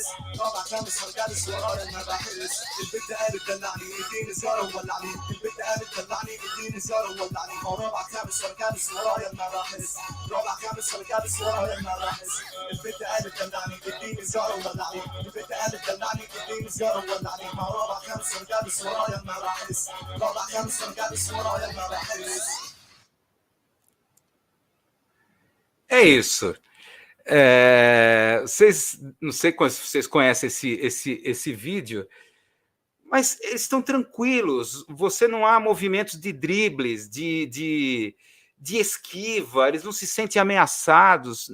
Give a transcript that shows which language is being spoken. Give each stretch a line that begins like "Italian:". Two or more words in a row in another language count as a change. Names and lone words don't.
Arabic: رابع خامس وانا كابس ورايا المباحث البت قالت دلعني اديني سياره وولعني البت قالت دلعني اديني سياره وولعني رابع خامس وانا كابس ورايا المباحث رابع خامس وانا كابس ورايا المباحث البت قالت دلعني اديني سياره وولعني البت قالت دلعني اديني سياره وولعني رابع خامس وانا كابس ورايا المباحث رابع خامس وانا كابس ورايا المباحث.
Portuguese: É isso. Não sei se vocês conhecem esse vídeo, mas eles estão tranquilos. Você não há movimentos de dribles, de esquiva, eles não se sentem ameaçados.